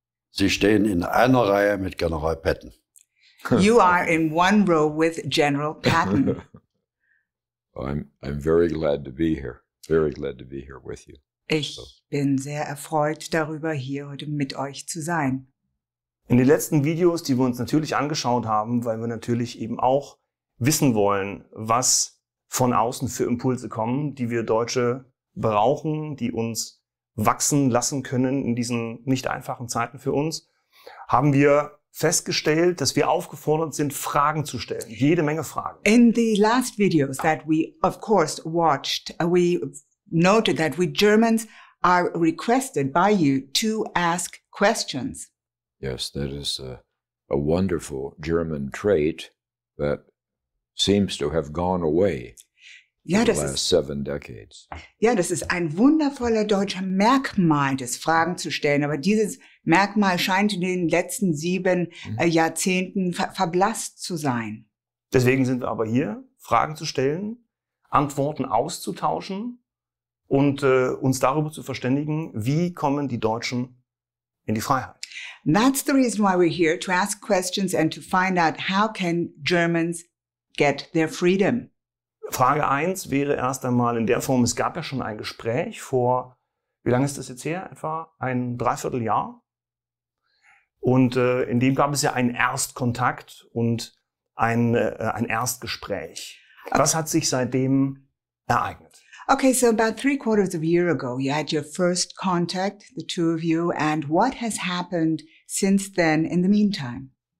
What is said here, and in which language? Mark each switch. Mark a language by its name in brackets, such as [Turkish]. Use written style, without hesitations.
[German] Sie stehen in einer Reihe mit General Patton. [English] You are in one row with General Patton. I'm very glad to be here. Very glad to be here with you. [German] Ich bin sehr erfreut darüber, hier heute mit euch zu sein. In den letzten Videos, die wir uns natürlich angeschaut haben, weil wir natürlich eben auch wissen wollen, was von außen für Impulse kommen, die wir Deutsche brauchen, die uns wachsen lassen können in diesen nicht einfachen Zeiten für uns, haben wir festgestellt, dass wir aufgefordert sind, Fragen zu stellen. Jede Menge Fragen. [English] In the last videos that we, of course, watched, we noted that we Germans are requested by you to ask questions. Yes, that is a wonderful German trait that seems to have gone away [German] Ja, [English] in the [German] das [English] last [German] ist, [English] 7 decades. [German] ja, das ist ein wundervoller deutscher Merkmal, das Fragen zu stellen. Aber dieses Merkmal scheint in den letzten 7 Jahrzehnten verblasst zu sein. Deswegen sind wir aber hier, Fragen zu stellen, Antworten auszutauschen und uns darüber zu verständigen, wie kommen die Deutschen in die Freiheit. [English] That's the reason why we're here, to ask questions and to find out how can Germans get their freedom. [German] Frage 1 wäre erst einmal in der Form, es gab ja schon ein Gespräch vor, wie lange ist das jetzt her? Etwa ein Dreivierteljahr. Und in dem gab es ja einen Erstkontakt und ein Erstgespräch. Was hat sich seitdem ereignet? [English] Okay, so about 3/4 of a year ago, you had your first contact, the two of you, and what has happened since then in the meantime?